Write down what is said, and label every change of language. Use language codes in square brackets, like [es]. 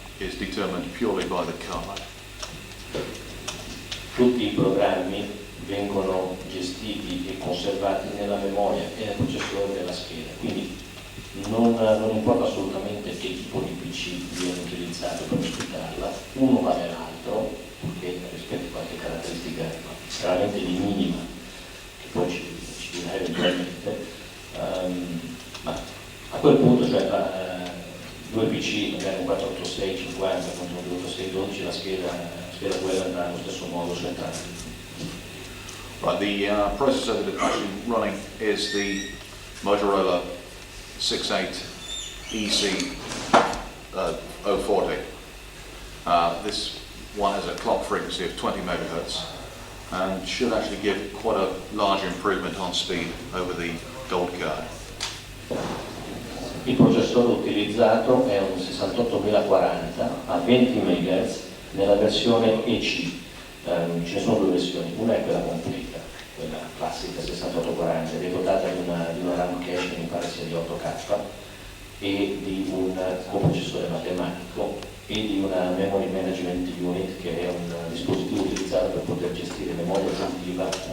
[en] is determined purely by the card. [it] Tutti i programmi vengono gestiti e conservati nella memoria e nel processore della scheda, quindi non importa assolutamente che tipo di PC viene utilizzato per ospitarla, uno vale l'altro, perché rispetto a qualche caratteristica veramente di minima, che poi ci dirà eventualmente, ma a quel punto, cioè due PC, magari un 48650 contro un 28612, la scheda quella andrà allo stesso modo su entrambi. [en] Right, the processor that is actually running is the Motorola 68EC 040. This one has a clock frequency of 20 megahertz and should actually give quite a large improvement on speed over the gold card. [it] Il processore utilizzato è un 68040 a 20 MHz nella versione EC. Ce ne sono due versioni, una è quella completa, quella classica 6840, ed è dotata di una RAM cache che mi pare sia di 8K e di un coprocessore matematico e di una memory management unit, che è un dispositivo utilizzato per poter gestire memoria aggiuntiva,